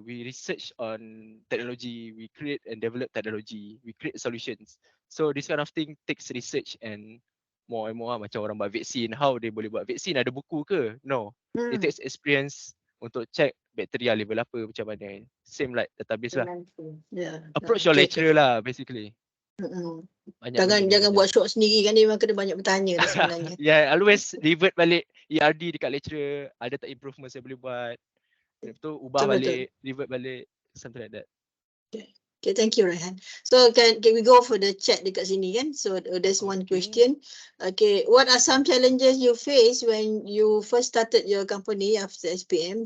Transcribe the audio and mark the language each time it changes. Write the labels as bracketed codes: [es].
[en] We research on technology. We create and develop technology. We create solutions. So this kind of thing takes research and more. [ms] Macam orang buat vaksin, [en] how they [ms] boleh buat vaksin, ada buku ke? No. [en] It takes experience [ms] untuk [en] check [ms] bakteria level apa, macam mana. [en] Same like database lah. Approach your lecturer lah basically. [ms] Jangan buat short sendiri kan, dia memang kena banyak bertanya dah sebenarnya. [en] Always revert [ms] balik ERD dekat lecturer, ada tak improvement saya boleh buat. Betul, ubah balik, revert balik, [en] something like that. Okay, thank you Rehan. So can we go for the chat [ms] dekat sini kan? [en] So there's one question. Okay, what are some challenges you face when you first started your company after SPM?